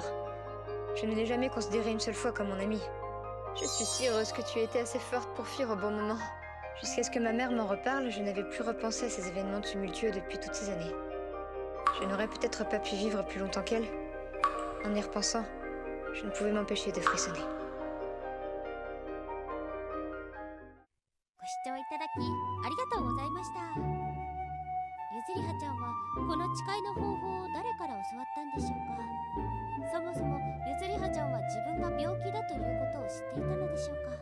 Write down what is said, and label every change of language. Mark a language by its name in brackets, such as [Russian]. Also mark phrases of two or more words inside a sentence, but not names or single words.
[French] Je ne l'ai jamais considérée une seule fois comme mon amie. Je suis si heureuse que tu aies été assez forte pour fuir au bon moment. Jusqu'à ce que ma mère m'en reparle, je n'avais plus repensé à ces événements tumultueux depuis toutes ces années. Je n'aurais peut-être pas pu vivre plus longtemps qu'elle. En y repensant, je ne pouvais m'empêcher de frissonner. [Japanese] ご視聴いただきありがとうございました。ゆずりはちゃんはこの誓いの方法を誰から教わったんでしょうか。そもそもゆずりはちゃんは自分が病気だということを知っていたのでしょうか。